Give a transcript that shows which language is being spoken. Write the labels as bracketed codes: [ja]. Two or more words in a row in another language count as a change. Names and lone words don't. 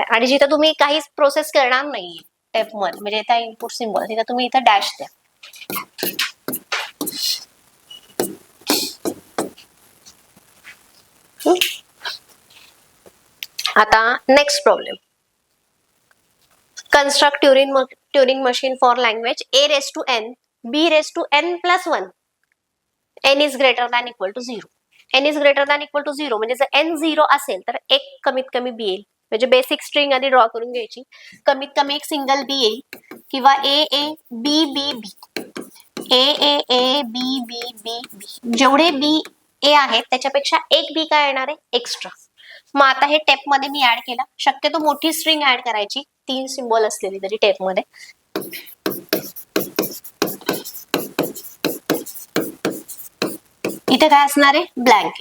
[mr] आणि जिथं तुम्ही काहीच प्रोसेस करणार नाही टेप मध्ये, म्हणजे त्या [en] input symbol, [mr] तिथं तुम्ही इथं डॅश द्या. आता [en] next problem. construct Turing machine for language a raised to n b raised to n plus 1 n is greater than equal to 0. n is greater than equal to 0 [mr] म्हणजे जर n 0 असेल तर एक कमीत कमी b येईल. म्हणजे [en] basic string [mr] आधी ड्रॉ करून घ्यायची. कमीत कमी एक सिंगल b येईल, किंवा a a b b b a a a b b b b. जेवढे b a आहेत त्याच्यापेक्षा एक b काय येणार आहे, एक्स्ट्रा. मग आता हे टेप मध्ये मी ऍड केला. शक्यतो मोठी स्ट्रिंग ऍड करायची, 3 सिम्बॉल असलेली तरी टेप मध्ये. इथे काय असणार आहे, ब्लँक.